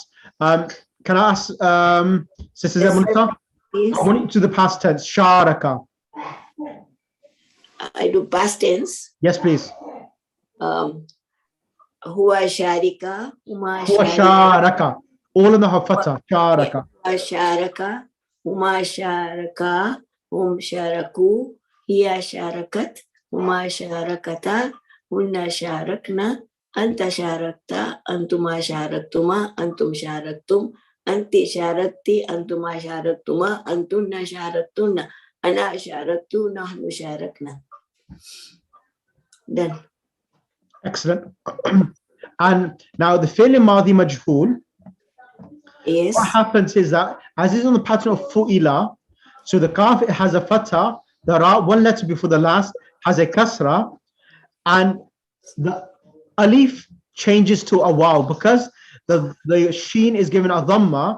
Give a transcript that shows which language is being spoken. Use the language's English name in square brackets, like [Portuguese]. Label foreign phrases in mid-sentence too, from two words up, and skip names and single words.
[English] Can I ask Sister Zebunisa? I want you to the past tense, Sharaka. I do past tense. Yes, please. [Arabic] هو شارك, Huma Sharaka. [English] All in the hafata. Sharaka. [Arabic] هو شارك، هما شاركا، هم شاركوا، هي شاركت، هما شاركتا، هن شاركن، أنت شاركت، أنتما شاركتما، أنتم شاركتم، أنت شاركت، أنتما شاركتما، أنتن شاركتن، أنا شاركت، نحن شاركنا. [English] Done. Excellent. And now the [Arabic] فعل ماضي مجهول, [English] Yes. what happens is that, as is on the pattern of fu'ila, so the kaf has a fatha, the ra, one letter before the last, has a kasra, and the alif changes to a waw because the sheen is given a dhamma.